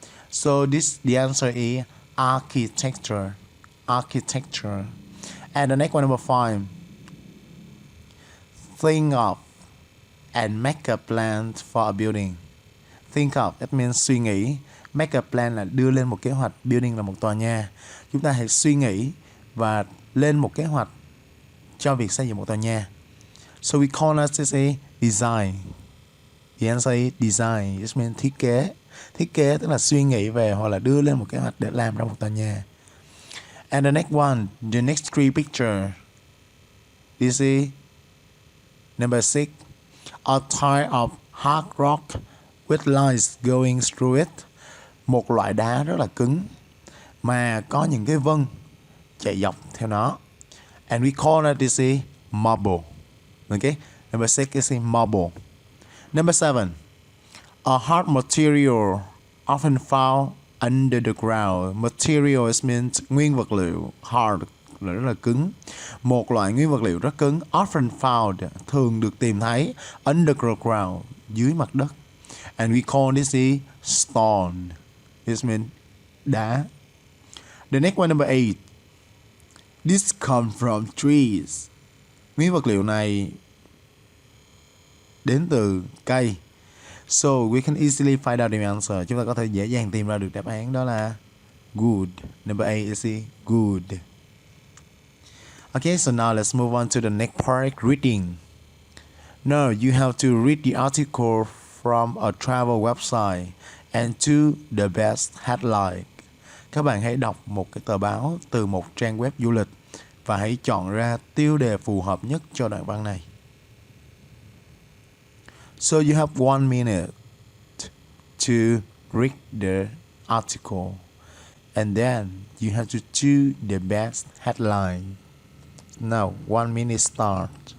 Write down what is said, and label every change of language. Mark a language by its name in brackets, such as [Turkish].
[English] So the answer is architecture. Architecture. And the next one, number 5. Think of and make a plan for a building. Think of, that means [Vietnamese] suy nghĩ. [English] Make a plan [Vietnamese] là đưa lên một kế hoạch. Building là một tòa nhà. Chúng ta hãy suy nghĩ và lên một kế hoạch cho việc xây dựng một tòa nhà. [English] So we call it this a design. The answer is design. It means [Vietnamese] thiết kế. Thiết kế tức là suy nghĩ về hoặc là đưa lên một kế hoạch để làm ra một tòa nhà. [English] And the next one, the next 3 picture. This is number 6. A type of hard rock with lines going through it. [Vietnamese] Một loại đá rất là cứng mà có những cái vân chạy dọc theo nó. [English] And we call it this is marble. Okay? Number 6 is marble. Number 7. A hard material often found Under the ground, materials means [Vietnamese] nguyên vật liệu, [English] hard [Vietnamese] là rất là cứng. Một loại nguyên vật liệu rất cứng, [English] often found, [Vietnamese] thường được tìm thấy [English] under the ground, [Vietnamese] dưới mặt đất. [English] And we call this is stone. This means [Vietnamese] đá. [English] The next one, number 8. This comes from trees. [Vietnamese] Nguyên vật liệu này đến từ cây. [English] So we can easily find out the answer. [Vietnamese] Chúng ta có thể dễ dàng tìm ra được đáp án, đó là good. [English] Number 8 is good. Okay, so now let's move on to the next part, reading. Now you have to read the article from a travel website and choose the best headline. [Vietnamese] Các bạn hãy đọc một cái tờ báo từ một trang web du lịch và hãy chọn ra tiêu đề phù hợp nhất cho đoạn văn này. [English] So you have 1 minute to read the article and then you have to choose the best headline. Now 1 minute start.